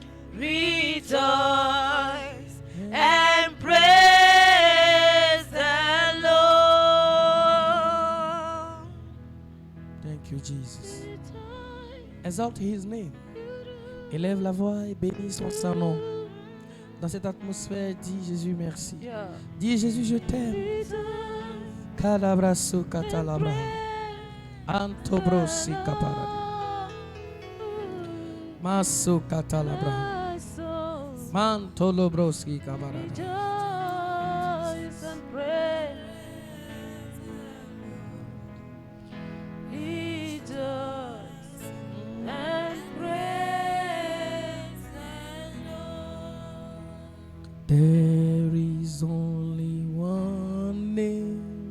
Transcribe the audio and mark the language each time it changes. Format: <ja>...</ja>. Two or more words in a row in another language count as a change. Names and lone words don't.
<en>rejoice and praise the Lord. Thank you, Jesus. Exalte His name.</en> <fr>Élève la voix et bénis son saint nom. Dans cette atmosphère, dis Jésus merci. Yeah. Dis Jésus je t'aime. Kalabraso katalabra. Antobrosi kaparadi. Maso katalabra. Mantolobroski kaparadi.</fr> <en>Rejoice and praise. Rejoice and praise the Lord. There is only one name.</en>